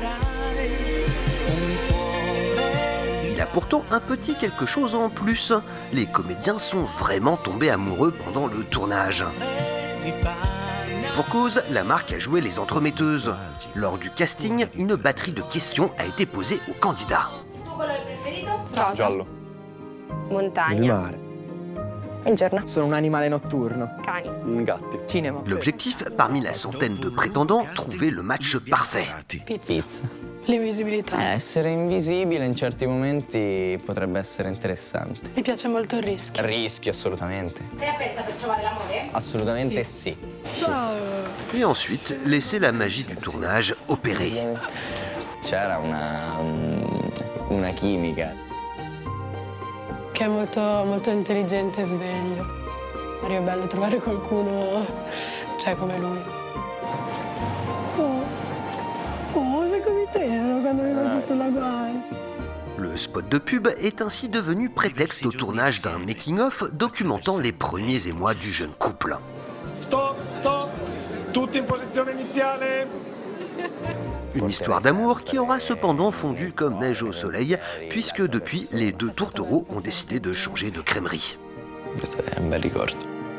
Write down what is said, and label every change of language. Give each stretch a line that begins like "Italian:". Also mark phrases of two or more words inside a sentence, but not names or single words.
French: Il a pourtant un petit quelque chose en plus. Les comédiens sont vraiment tombés amoureux pendant le tournage. Pour cause, la marque a joué les entremetteuses. Lors du casting, une batterie de questions a été posée aux candidats.
Italian: Giallo. Montagna. Il giorno. Sono un animale notturno. Cani. Gatti. Cinema. L'objectif, parmi la centaine de prétendants, trouver le match parfait. Pizza. L'invisibilità. Essere invisibile in certi momenti potrebbe essere interessante. Mi piace molto il rischio. Rischio, assolutamente. Sei aperta per trovare l'amore? Assolutamente sì. Ciao.
French: Et ensuite, laisser la magie du tournage opérer.
Italian: C'era una chimica. Che è molto intelligente e sveglio. Mario, è bello trovare qualcuno, come lui. Oh, sei così tenero quando mi baci sulla guancia.
French: Le spot de pub est ainsi devenu prétexte au tournage d'un making-of documentant les premiers émois du jeune couple.
Italian: Stop! Tutti in posizione iniziale.
French: Une histoire d'amour qui aura cependant fondu comme neige au soleil, puisque depuis, les deux tourtereaux ont décidé de changer de crèmerie.
Italian: Questo è un bel ricordo.